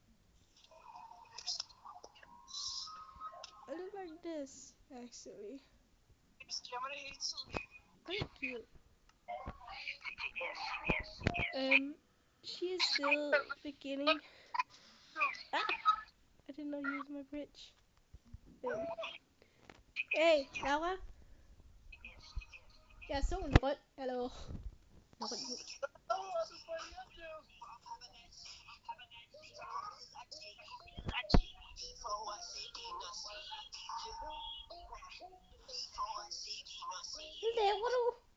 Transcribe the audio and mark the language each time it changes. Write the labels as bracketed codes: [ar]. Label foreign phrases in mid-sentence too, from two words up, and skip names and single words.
[en] I look like this, actually. Thank you. She is still beginning. Ah! I did not use my bridge. [da] Hey, Laura? Jeg så en rød. Hallo. En rød nu. Hvad laver du?